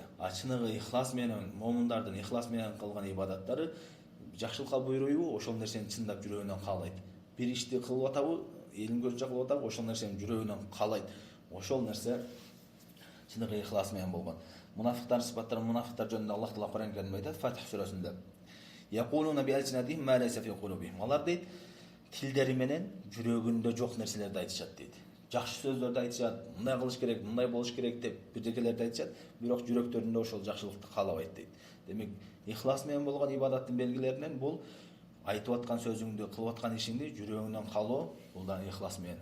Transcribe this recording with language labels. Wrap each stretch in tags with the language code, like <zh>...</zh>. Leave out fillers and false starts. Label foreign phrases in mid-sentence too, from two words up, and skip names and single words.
<ky>Чыныгы ихлас менен, момундардын ихлас менен кылган ибадаттары жакшылыкка буйруйбу, ошол нерсени чындап жүрөгүнөн каалайт. Бир ишти кылып атабы, элин көзүнчө кылып атабы, ошол нерсени жүрөгүнөн каалайт. Ошол нерсе чыныгы ихлас менен болгон. Мунафыктардын сыпаттары, мунафыктар жөнүндө Аллах Таала Кур'ан Каримде айтат, Фатих сүрөсүндө.</ky> <ar>يقولون بألسنتهم ما ليس في قلوبهم.</ar> <ky>Алар дейт, тилдери менен жүрөгүндө жок нерселерди айтышат дейт. Жакшы сөздөрдү айтышат, мындай кылыш керек, мындай болуш керек деп бирдекелерди айтышат, бирок жүрөктөрүндө ошол жакшылыкты каалабайт дейт. Демек, ихлас менен болгон ибадаттын белгилеринен бул айтып аткан сөзүңдү, кылып аткан ишиңди жүрөгүңдөн каалоо, бул да ихлас менен.</ky>